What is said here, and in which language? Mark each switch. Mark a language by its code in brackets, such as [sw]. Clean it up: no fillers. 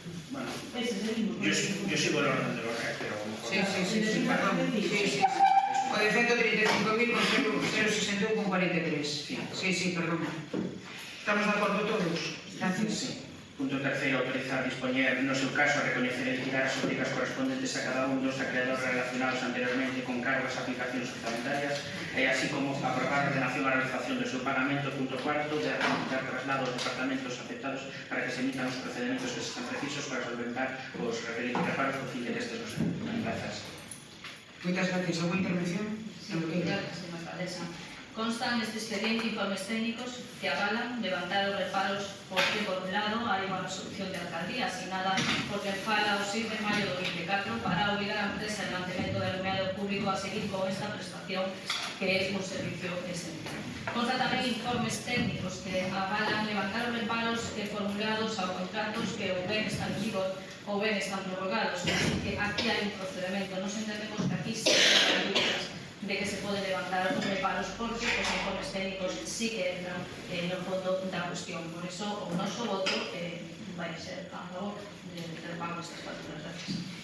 [es] Bueno, yo sigo el orden de los redes, pero... Sí, perdón. Sí. O de 135.061,43. Sí, perdón. ¿Estamos de acuerdo todos? Gracias. Sí. [gl] Punto terceiro, autorizar dispoñer, no seu caso, a recoñecer e retirar as obrigas correspondentes a cada un dos acreedores relacionados anteriormente con cargos e aplicacións orzamentarias, e así como aprobar a ordenación a realización do seu pagamento. Punto cuarto, de dar traslado aos departamentos afectados para que se emitan os procedimentos que sean precisos para solventar os referidos reparos por fin de estes dos anos. Grazas. Moitas gracias. Alguma intervención? [es] Gracias, señora alcaldesa. [gl] Constan neste expediente informes técnicos que avalan levantar os reparos porque, por un lado, hai unha resolución de alcaldía asignada porque fala o 6 de maio do 24 para obligar a empresa de mantemento de alumiado público a seguir con esta prestación que é un servicio esencial. Consta tamén informes técnicos que avalan levantar os reparos formulados a contratos que ou ben están en vigor ou ben están prorrogados. Así que aquí hai un procedimento. Nos entendemos que aquí se dan dúbidas de que se pode levantar os reparos porque os informes técnicos sí que entran no fondo da cuestión. Por eso, o noso voto vai ser a favor del pago destas facturas. Gracias.